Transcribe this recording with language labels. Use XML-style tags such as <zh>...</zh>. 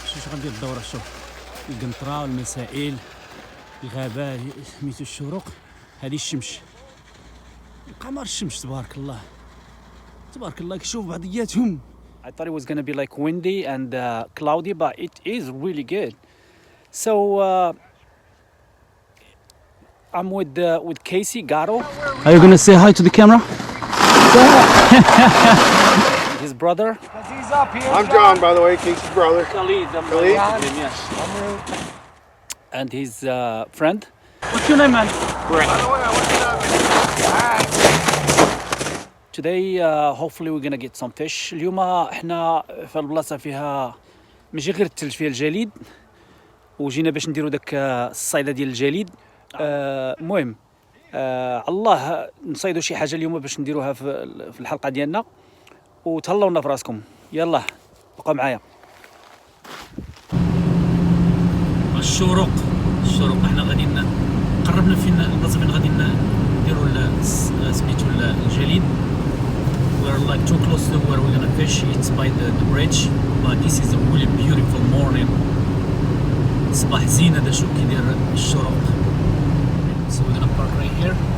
<ar>شو غندير الدورة؟ شوف القنطرة والمسائل، الغابات، سميتو الشروق، هذه الشمس، القمر، الشمس، تبارك الله تبارك الله. كيشوف بعضياتهم.</ar> <en>I thought it was gonna be like windy and cloudy, but it is really good. So I'm with Casey Gatto. Are you gonna say hi to the camera? His brother. He's up here. I'm John, by the way, Casey's brother. Khalid. Khalid? Yes. And his friend. What's your name, man? Brett. Today, hopefully we're gonna get some fish.</en> <ar>اليوم احنا في البلاصة فيها ماشي غير الثلج، فيها الجليد، وجينا باش نديرو داك الصيدة ديال الجليد. المهم الله نصيدو شي حاجة اليوم باش نديروها في الحلقة ديالنا، وتهلاونا في راسكم. يلا بقوا معايا. الشروق احنا غادي قربنا فين البلاصه فين غادي نديروا سميتو الجليد.</ar> <en>We're like too close to where we're gonna fish. It's by the bridge, but this is a really beautiful morning.</en> <ar>صباح زين هذا. شوف كي داير الشروق.</ar> <en>So we're gonna park right here.</en>